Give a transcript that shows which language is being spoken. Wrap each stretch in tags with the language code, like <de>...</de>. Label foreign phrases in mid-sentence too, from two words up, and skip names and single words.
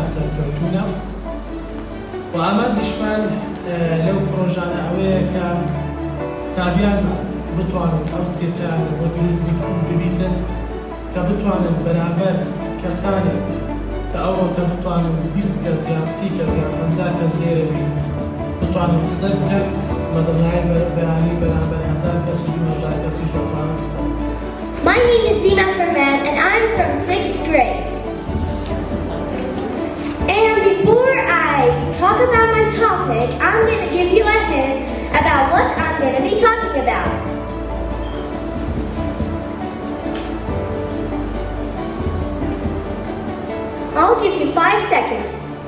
<ckb>سەرکەوتوونە و ئامانجیشمان لەو پرۆژانە ئەوەیە کە قوتابیان بتوانن ئەو سێتیان لە بۆ دروست ببیتن کە بتوانن بەرامبەر کەسانێک کە ئەوە کە بتوانن 20 کەس یان 30 کەس یان 50 کەس لێرە بین بتوانن قسە بکەن بەدڵنیایی بەیانی بەرامبەر 1000 کەس و 2000 کەسیش بتوانن قسە بکەن.</ckb> <en>My name is Dina Ferman and I'm from 6th grade. And before I talk about my topic, I'm going to give you a hint about what I'm going to be talking about. I'll give you 5 seconds.</en>